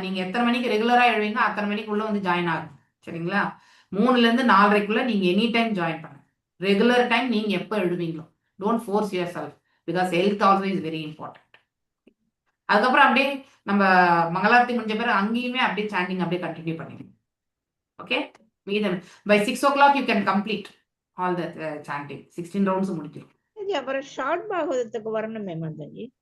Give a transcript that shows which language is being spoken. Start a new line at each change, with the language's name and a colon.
Tamil: நீங்க எத்தனை மணிக்கு ரெகுலரா எழுவீங்க அத்தனை மணிக்குள்ள வந்து ஜாயின் ஆகும். சரிங்களா? 3ல இருந்து 4:30க்குள்ள நீங்க எனி டைம் ஜாயின் பண்ணுங்க. ரெகுலர் டைம் நீங்க எப்போ எழுவீங்களோ.
English: Don't force yourself, because health also is very important.
Tamil: அதுக்கப்புறம் அப்படியே நம்ம மங்களாரத்தி முடிஞ்ச பிறகு அங்கேயுமே அப்படியே சாண்டிங் அப்படியே கண்டினியூ பண்ணிடுங்க.
English: Okay, மீதம் by 6 o'clock you can complete all the chanting.
Tamil: 16 rounds முடிச்சிடும். அப்புறம் ஷார்ட் பாகவதத்துக்கு வரணுமே மாதாஜி.